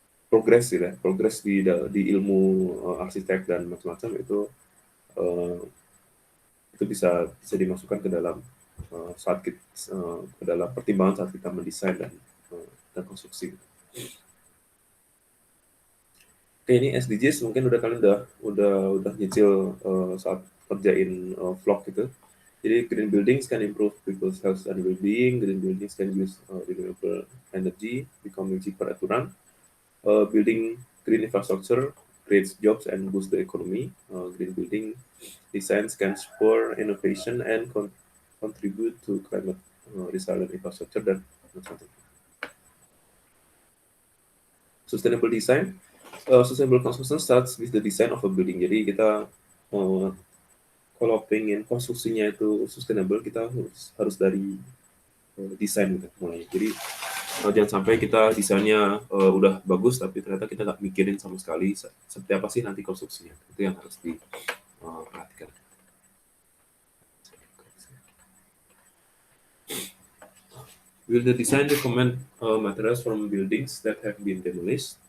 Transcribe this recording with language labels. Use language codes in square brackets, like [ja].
[id] Progres gitu ya, progres di ilmu arsitek dan macam-macam itu bisa dimasukkan ke dalam ke dalam pertimbangan saat kita mendesain dan konstruksi. Oke, ini SDGs mungkin kalian udah nyicil saat kerjain vlog gitu. [en] Jadi green buildings can improve people's health and well-being. Green buildings can use renewable energy, becoming cheaper at run. Building green infrastructure creates jobs and boost the economy. Green building designs can spur innovation and contribute to climate resilient infrastructure [id] dan macam-macam. [en] Sustainable design. Sustainable construction starts with the design of a building. [id] Jadi kita kalau pengen konstruksinya itu sustainable, kita harus dari desain gitu mulai. Jadi jangan sampai kita desainnya udah bagus tapi ternyata kita nggak mikirin sama sekali seperti apa sih nanti konstruksinya. Itu yang harus diperhatikan. [en] Will the design recommend materials from buildings that have been demolished?